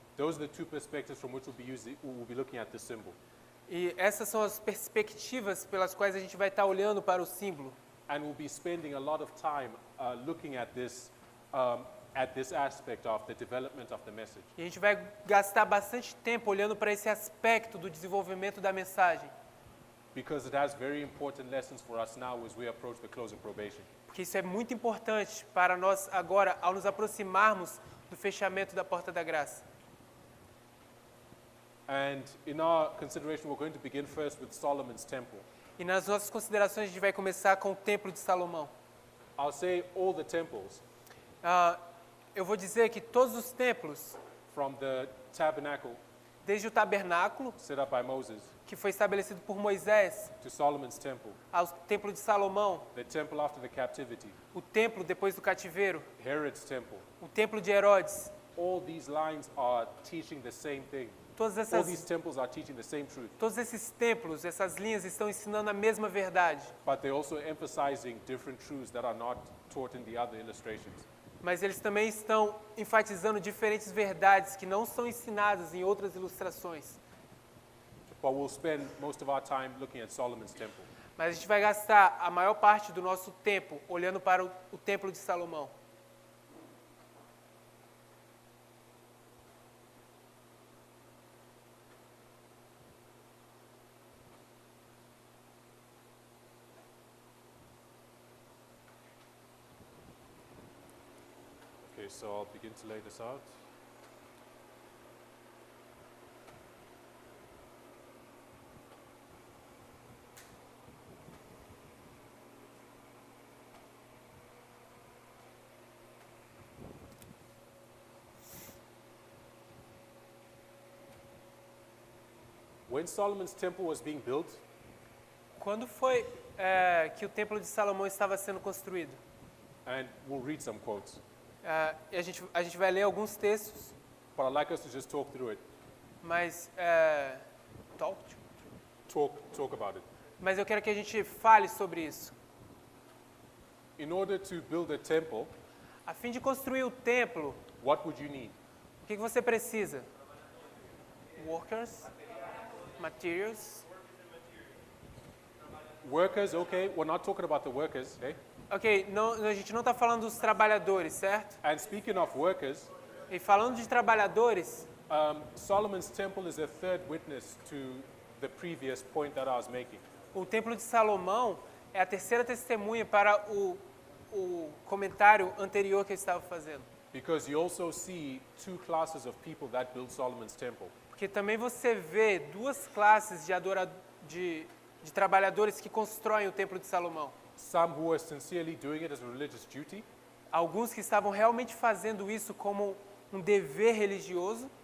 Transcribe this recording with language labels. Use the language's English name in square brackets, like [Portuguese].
[English] Those are the two perspectives from which we'll be looking at this symbol. [Portuguese] E essas são as perspectivas pelas quais a gente vai estar olhando para o símbolo. [English] And we'll be spending a lot of time looking at this aspect of the development of the message. [Portuguese] E a gente vai gastar bastante tempo olhando para esse aspecto do desenvolvimento da mensagem, [English] Because it has very important lessons for us now as we approach the close of probation. [Portuguese] porque isso é muito importante para nós agora, ao nos aproximarmos do fechamento da porta da graça. [English] And in our consideration, we're going to begin first with Solomon's temple. [Portuguese] E nas nossas considerações a gente vai começar com o Templo de Salomão. [English] I'll say all the temples, [Portuguese] Eu vou dizer que todos os templos, [English] from the tabernacle [Portuguese] desde o tabernáculo, [English] set up by Moses [Portuguese] que foi estabelecido por Moisés, [English] to Solomon's temple, [Portuguese] ao Templo de Salomão, [English] the temple after the captivity, [Portuguese] o templo depois do cativeiro, [English] Herod's temple, [Portuguese] o templo de Herodes, [English] all these lines are teaching the same thing. [Portuguese] todas [English] All [Portuguese] essas [English] these temples are teaching the same truth, [Portuguese] Todos esses templos, essas linhas estão ensinando a mesma verdade, [English] but they're also emphasizing different truths that are not taught in the other illustrations. [Portuguese] mas eles também estão enfatizando diferentes verdades que não são ensinadas em outras ilustrações. [English] But we'll spend most of our time looking at Solomon's temple. [Portuguese] Mas a gente vai gastar a maior parte do nosso tempo olhando para o Templo de Salomão. [English] Okay, so I'll begin to lay this out. When Solomon's temple was being built, [Portuguese] Quando foi que o Templo de Salomão estava sendo construído? [English] and we'll read some quotes, [Portuguese] E a gente vai ler alguns textos, [English] but I'd like us to just talk through it, [Portuguese] mas [English] talk about it. [Portuguese] mas eu quero que a gente fale sobre isso. [English] In order to build a temple, [Portuguese] A fim de construir o templo, [English] what would you need? [Portuguese] o que você precisa? [English] Workers, materials. Workers, okay, we're not talking about the workers, okay? [Portuguese] Ok, a gente não está falando dos trabalhadores, certo? [English] And speaking of workers, [Portuguese] E falando de trabalhadores, [English] Solomon's temple is a third witness to the previous point that I was making. [Portuguese] o Templo de Salomão é a terceira testemunha para o comentário anterior que eu estava fazendo. [English] Because you also see two classes of people that build Solomon's temple. [Portuguese] Porque também você vê duas classes de trabalhadores que constroem o Templo de Salomão. [English] Some who are sincerely doing it as a religious duty, [Portuguese] Alguns que estavam realmente fazendo isso como um dever religioso